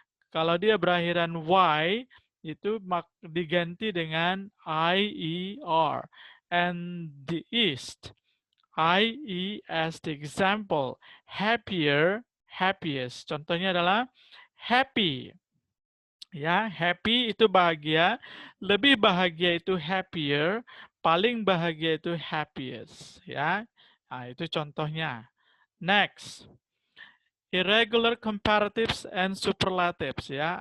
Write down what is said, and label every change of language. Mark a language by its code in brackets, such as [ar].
[id] Kalau dia berakhiran y, itu diganti dengan ier. [en] And the east, IE as the example. Happier, happiest. [id] Contohnya adalah happy. Ya, happy itu bahagia, lebih bahagia itu happier, paling bahagia itu happiest, ya. Nah, itu contohnya. [en] Next. Irregular comparatives and superlatives, ya.